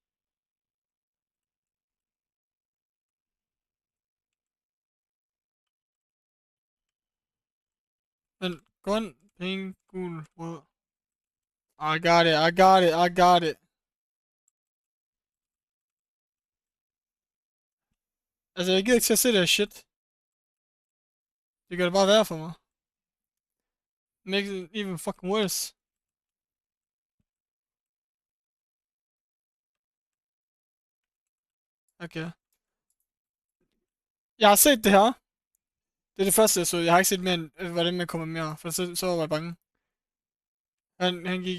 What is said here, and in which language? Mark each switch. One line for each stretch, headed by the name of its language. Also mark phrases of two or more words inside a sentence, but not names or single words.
Danish: Men grøn, pink, gul, rød.
English: I got it, I got it, I got it.
Danish: Altså, jeg gider ikke til at se det her shit. Det gør det bare værre for mig.
English: Makes it even fucking worse.
Danish: Okay. Jeg har set det her. Det er det første, jeg så. Jeg har ikke set mere end, hvordan man kommer mere. For så var jeg bange. Han gik...